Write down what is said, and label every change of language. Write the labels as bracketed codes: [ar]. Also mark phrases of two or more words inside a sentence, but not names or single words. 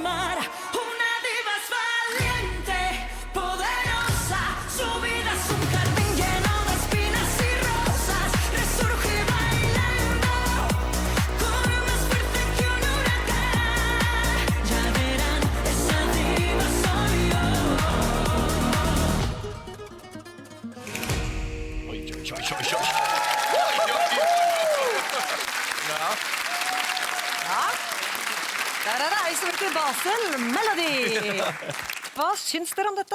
[es] mar, una diva es valiente, poderosa, su vida es un jardín lleno de espinas y rosas, resurge bailando, corre más fuerte que un huracán, ya verán, esa diva soy yo. [no] Oi. Der er det ei som heter Basel, Melody. Hva syns dere om dette?